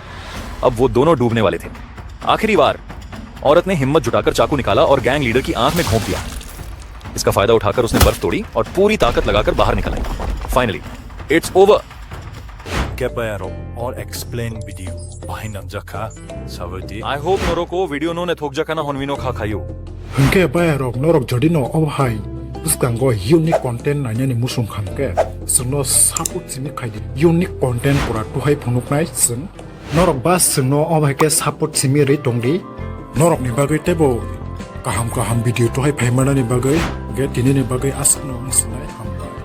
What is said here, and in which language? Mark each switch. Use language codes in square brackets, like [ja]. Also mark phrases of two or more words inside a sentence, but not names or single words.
[hi] अब वो दोनों डूबने वाले थे। आखिरी बार औरत ने हिम्मत जुटाकर चाकू निकाला और गैंग लीडर की आंख में घोंप दिया। इसका फायदा उठाकर उसने बर्फ तोड़ी और पूरी ताकत लगाकर बाहर निकल आई। [en] Finally it's over. [trp] और [en] explain video [trp] बाहिन जखा सावदी [en] I hope [trp] नोरोको वीडियो नो ने थोक जखाना होनविनो खा खायो। Hingke bayar rok norok jadi no obhai buskang go [en] unique content [trp] nanya ni musung khamke sungno support sini khaidi [en] unique content [trp] pura tu hai phunuk nai sung norok bas sungno obhai ke support simi re tongdi norok ni bagai tebo kaham video tu hai phaimana ni bagai ge tini ni bagai asno isnai